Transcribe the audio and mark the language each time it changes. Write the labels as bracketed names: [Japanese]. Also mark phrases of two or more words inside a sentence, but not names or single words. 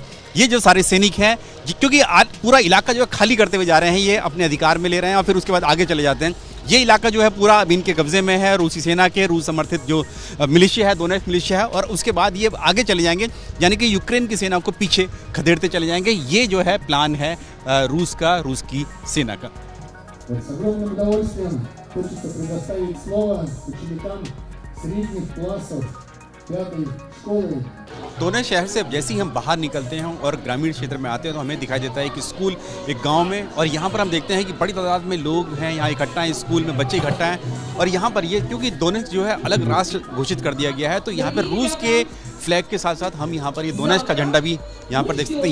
[Hindi] ये जो सारे सैनिक हैं, क्योंकि आज पूरा इलाका जो है खाली करते हुए जा रहे हैं, ये अपने अधिकार में ले रहे हैं और फिर उसके बाद आगे चले जाते हैं। ये इलाका जो है पूरा अब इनके कब्जे में है, रूसी सेना के, रूस समर्थित जो मिलिशिया है, दोनेत्स्क मिलिशिया है, और उसके बाद ये आगे चले जाएंगे, यानी कि यूक्रेन की सेना को पीछे खदेड़ते चले जाएंगे। ये जो है प्लान है रूस की सेना का। [Russian] С огромным удовольствием хочется предоставить слово ученикам средних классов 5-й школы. [Hindi] दोनेत्स्क शहर से जैसे ही हम बाहर निकलते हैं और ग्रामीण क्षेत्र में आते हैं तो हमें दिखाई देता है कि स्कूल एक गांव में, और यहाँ पर हम देखते हैं कि बड़ी तादाद में लोग हैं यहाँ इकट्ठा हैं, स्कूल में बच्चे इकट्ठा हैं। और यहाँ पर ये क्योंकि दोनेत्स्क जो है अलग राष्ट्र घोषित कर दिया गया है, तो यहाँ पर रूस के फ्लैग के साथ साथ हम यहाँ पर ये दोनेत्स्क का झंडा भी यहाँ पर देख सकते हैं।